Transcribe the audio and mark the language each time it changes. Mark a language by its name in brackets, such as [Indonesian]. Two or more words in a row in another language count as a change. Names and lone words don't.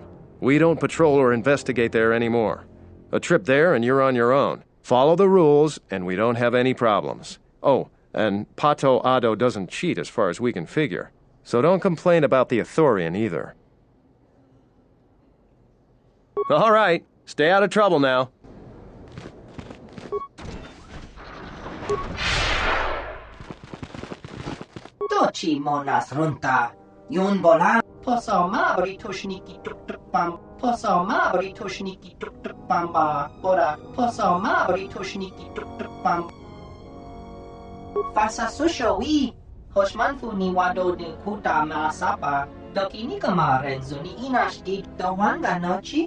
[English] We don't patrol or investigate there anymore. A trip there and you're on your own. Follow the rules and we don't have any problems. Oh, and Pato Ado doesn't cheat as far as we can figure. So don't complain about the Ithorian either. All right, stay out of trouble now. Dochi monas runta. Yun bolan. Posoma britushniki tuk tuk pam. Posoma britushniki tuk tuk pamba. Bora. Posoma britushniki tuk tuk pam. Fasa susho wi. Hoshmanfu ni wado ni kuta maasapa. Doki ni kama renzo ni inash di dawanga nochi.